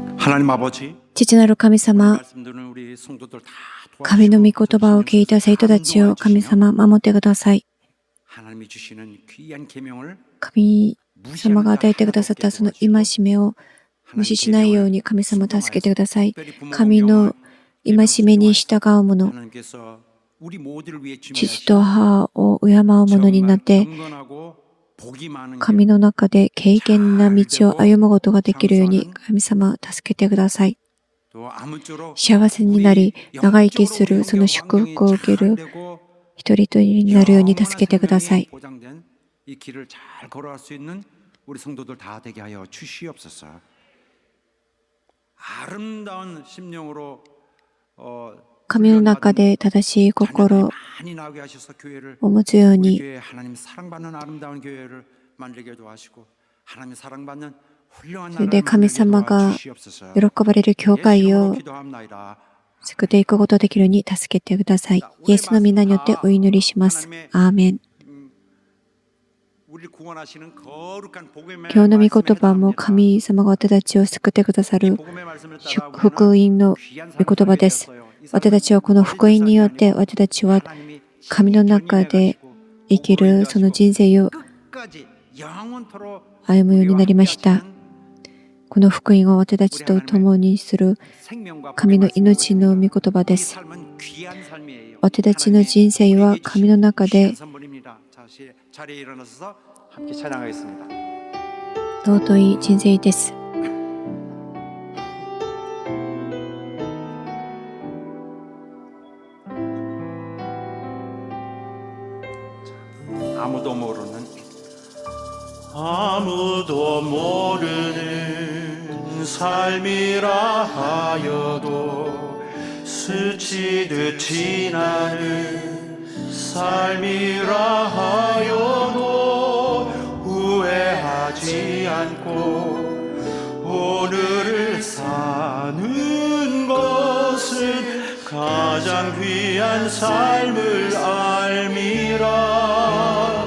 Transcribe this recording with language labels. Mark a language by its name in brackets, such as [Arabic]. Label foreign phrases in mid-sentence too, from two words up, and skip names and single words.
[Korean] 하나님 아버지, [Japanese] 父なる神様、 [Korean] 말씀 듣는 우리 성도들 다 [Japanese] 神の御言葉を聞いた生徒たちを [Korean] 도와주시고 [Japanese] 神様守ってください。 [Korean] 하나님이 주시는 귀한 계명을 [Japanese] 神様が与えてくださったその戒めを無視しないように神様助けてください。神の戒めに従う者、 [Korean] 하나님께서 우리 모두를 위해 [Japanese] 父と母を敬う者になって、 [Korean] 경건하고 복이 많은 [Japanese] 神の中で敬虔な道を歩むことができるように神様助けてください。 [Korean] 또 아무쪼록 [Japanese] 幸せになり、長生きするその祝福を受ける一人一人になるように助けてください。 [Korean] 보장된 이 길을 잘 걸어갈 수 있는 우리 성도들 다 되게 하여 주시옵소서. 아름다운 심령으로 [Japanese] 神の中で正しい心 [Korean] 많이 나오게 하셔서 교회를 [Japanese] を持つよう [Korean] 우리 [Japanese] に、 [Korean] 교회 하나님 사랑받는 아름다운 교회를 만들게 도와주시고 하나님 사랑받는 훌륭한 [Japanese] それで [Korean] 나라를 [Japanese] 神 [Korean] 만들게 [Japanese] 様が [Korean] 도와주시옵소서. [Japanese] 喜ばれる教会 [Korean] 예수 [Japanese] を [Korean] 이름으로 기도합나이다. [Japanese] 作っていくことができるように助けてください。イエスの皆によってお祈りします。アーメン。 [Korean] 우리를 구원하시는 거룩한 복음의 [Japanese] 今日の御言 [Korean] 말씀에 [Japanese] 葉も [Korean] 감사합니다. [Japanese] 神様が私たちを救ってくださる [Korean] 복음의 말씀을 [Japanese] 祝 [Korean] 따라 [Japanese] 福音の [Korean] 귀한 [Japanese] 御言葉です。 [Korean] 삶을 [Japanese] 私たちはこの福音によって私たちは [Korean] 하나님이 [Japanese] 神の中で生きるその人生を [Korean] 끝까지 영원토록 [Japanese] 歩むようになりました。 この福音を私たちと共にする [Korean] 생명과 [Japanese] 神の [Korean] 복음의 [Japanese] 命の御言葉 [Korean] 이 [Japanese] です。 [Korean] 삶은 귀한 삶이에요. [Japanese] 私たちの人生は神の中で [Korean] 귀한 선물입니다. 자리에 일어나서 함께 찬양하겠습니다. [Japanese] 尊い人生です。 [Korean] 아무도 모르는 아무도 모르는 삶이라 하여도 스치듯 지나는 삶이라 하여도 후회하지 않고 오늘을 사는 것은 가장 귀한 삶을 알미라.